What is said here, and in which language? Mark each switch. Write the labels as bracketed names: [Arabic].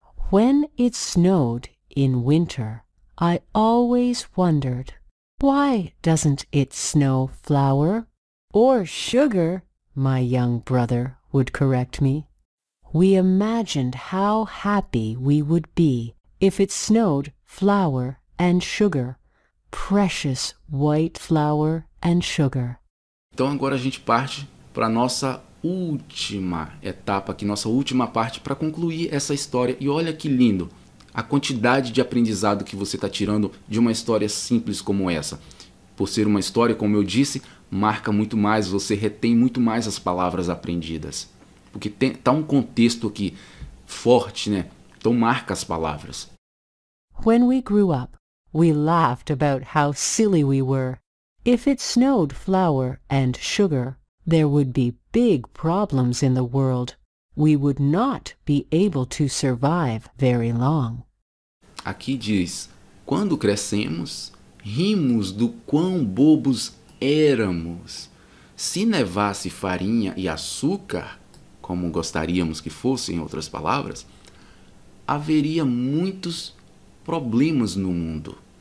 [English] When it snowed in winter, I always wondered, why doesn't it snow flour or sugar? My young brother would correct me. We imagined how happy we would be if it snowed flour and sugar, precious white flour and sugar. [Portuguese] Então agora a gente parte para a nossa última etapa aqui, nossa última parte para concluir essa história. E olha que lindo a quantidade de aprendizado que você está tirando de uma história simples como essa. Por ser uma história, como eu disse, marca muito mais, você retém muito mais as palavras aprendidas. Porque tá um contexto aqui forte, né? Então marca as palavras. [English] When we grew up, We laughed about how silly we were. If it snowed flour and sugar, there would be big problems in the world. We would not be able to survive very long. [Portuguese] Aqui diz: quando crescemos, rimos do quão bobos éramos. Se nevasse farinha e açúcar, como gostaríamos que fosse, em outras palavras, haveria muitos problemas no mundo.